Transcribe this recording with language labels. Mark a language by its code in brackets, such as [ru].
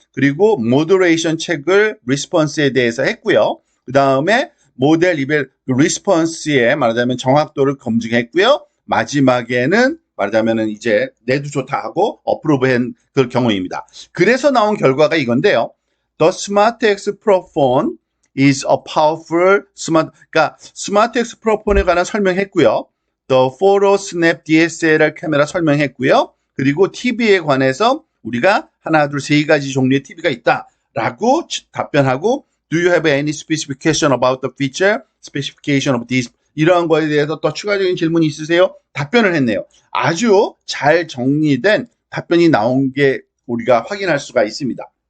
[ko] 그리고 모더레이션 책을 리스폰스에 대해서 했고요. 그 다음에 모델 리벨 리스폰스의 말하자면 정확도를 검증했고요. 마지막에는 말하자면은 이제 내도 좋다 하고 어프로브한 그 경우입니다. 그래서 나온 결과가 이건데요. [en] The SmartX Pro Phone is a powerful smart. [ko] 그러니까 SmartX Pro Phone에 관한 설명했고요. The Photo Snap DSLR 카메라 설명했고요. 그리고 TV에 관해서 우리가 하나, 둘, 세 가지 종류의 TV가 있다라고 답변하고 [en] Do you have any specification about the feature? Specification of this? [ko] 이러한 거에 대해서 또 추가적인 질문이 있으세요? 답변을 했네요. 아주 잘 정리된 답변이 나온 게 우리가 확인할 수가 있습니다.